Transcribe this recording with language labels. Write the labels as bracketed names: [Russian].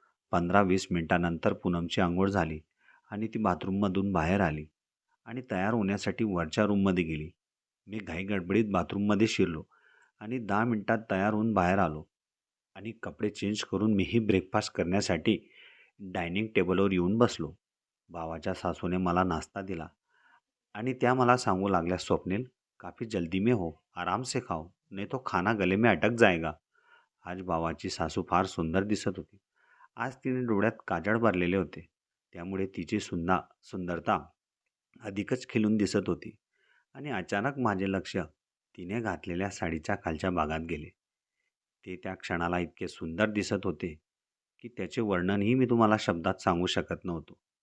[Marathi] 15-20 मिनिटानंतर पूनमची अंघोळ झाली आणि ती बाथरूममधून बाहेर आली आणि तयार होण्यासाठी वरच्या रूममध्ये गेली. मी घाईगडबडीत बाथरूममध्ये शिरलो आणि 10 मिनिटात तयार होऊन बाहेर आलो आणि कपडे चेंज करून मीही ब्रेकफास्ट करण्यासाठी डायनिंग टेबलवर येऊन बसलो. भावाच्या सासूने मला नाश्ता दिला आणि त्या मला सांगू लागल्या, [Hindi] "स्वप्निल, काफ़ी जल्दी में हो, आराम से खाओ, नहीं तो खाना गले में अटक जाएगा." [Marathi] आज भावाची सासू फार सुंदर दिसत होती. आज तिने डोळ्यात काजळ भरलेले होते, त्यामुळे तिची सुंदरता अधिकच खिलून दिसत होती. आणि अचानक माझे लक्ष तिने घातलेल्या साडीच्या खालच्या भागात गेले. ते त्या क्षणाला इतके सुंदर दिसत होते की त्याचे वर्णनही मी तुम्हाला शब्दात सांगू शकत नव्हतो.